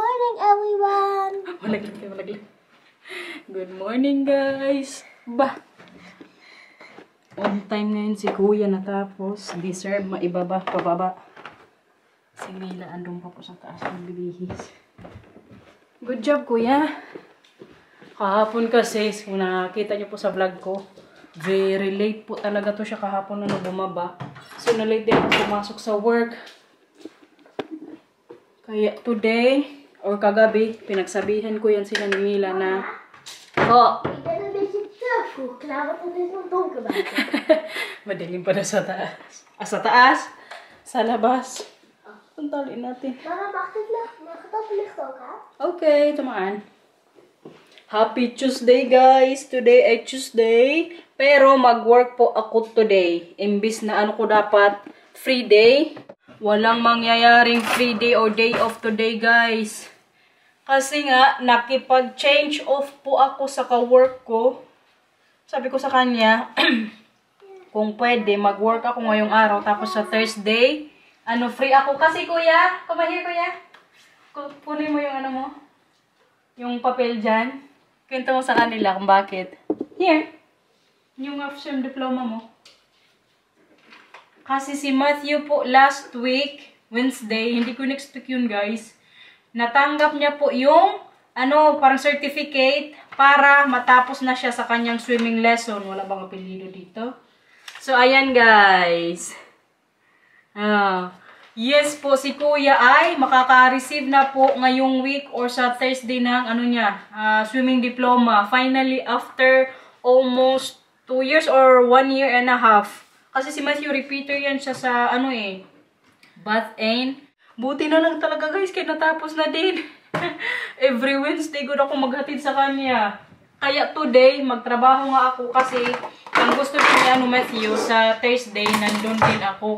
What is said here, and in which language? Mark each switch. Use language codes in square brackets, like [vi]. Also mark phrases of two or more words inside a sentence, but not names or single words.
[en] morning, everyone! Malaglag. Good morning, guys! Bah! On time [tl] ngayon si Kuya natapos. Deserve, maibaba, pababa. Si Mila, andun pa po sa taas ng bibihis. [en] Good job, Kuya! [tl] Kahapon kasi, kung nakita niyo po sa vlog ko, [en] very late [tl] po talaga to siya kahapon na bumaba. So, na-late din ako pumasok sa work. Kaya today, or kagabi, pinagsabihan ko yan sila ni Mila na, [nl] Ik ben een beetje te vroeg klaar, want het is nog donker buiten. [tl] madilim pa na sa taas. Sa taas? Sa labas. Puntalin natin. [nl] Mama, mag het licht ook aan? [en] Okay, tumaan. Happy Tuesday, guys! [tl] Today ay Tuesday. Pero mag-work po ako today. Imbis na ano ko dapat, [en] free day. [tl] Walang mangyayaring [en] free day or day off today, [tl] guys. Kasi nga, nakipag-change off po ako sa ka-work ko. Sabi ko sa kanya, kung pwede, mag-work ako ngayong araw. Tapos sa Thursday, free ako. Kasi kuya, [en] come here kuya. [tl] Punin mo yung mo, yung papel dyan. Kwento mo sa kanila kung bakit. Here, yung AFSM diploma mo. Kasi si Matthew po [en] last week, [tl] Wednesday, hindi ko in-expect yun guys. Natanggap niya po yung, parang certificate para matapos na siya sa kanyang [en] swimming lesson. [tl] Wala bang apelido dito? So, ayan guys. Yes po, si Kuya ay makaka-receive na po ngayong week or sa Thursday ng [en] swimming diploma. Finally, after almost 2 years or 1 year and a half. [tl] Kasi si Matthew, repeater yan siya sa, Bath Ain. Buti na lang talaga guys, kaya natapos na din. [en] Every Wednesday [tl] ko na ako maghatid sa kanya. Kaya today, magtrabaho nga ako kasi ang gusto niya Matthew, sa Thursday, nandun din ako.